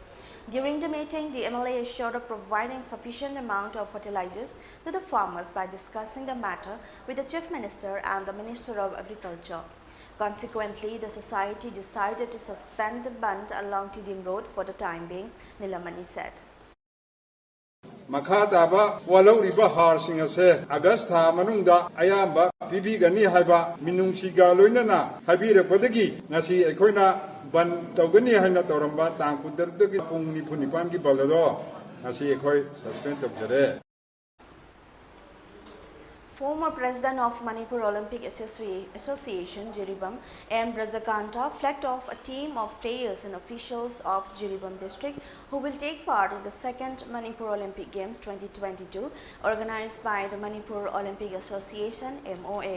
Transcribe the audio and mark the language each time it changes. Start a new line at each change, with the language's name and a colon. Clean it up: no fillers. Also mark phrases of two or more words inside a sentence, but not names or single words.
English: During the meeting, the MLA assured of providing sufficient amount of fertilizers to the farmers by discussing the matter with the Chief Minister and the Minister of Agriculture. Consequently, the society decided to suspend the ban along Tidim Road for the time being, Nilamani said.
Manipuri: Makataba walau riba har singase August tha manungda ayamba pibigani haiba minungsiga loinana habire podagi ngasi ekhoina ban tawgani haina tawramba tang kudardagi pung ni phunipan gi balado ngasi ekhoi suspend tabjare.
English: Former President of Manipur Olympic Association, Jiribam, M. Brajakanta, flagged off a team of players and officials of Jiribam district who will take part in the second Manipur Olympic Games 2022 organized by the Manipur Olympic Association, MOA.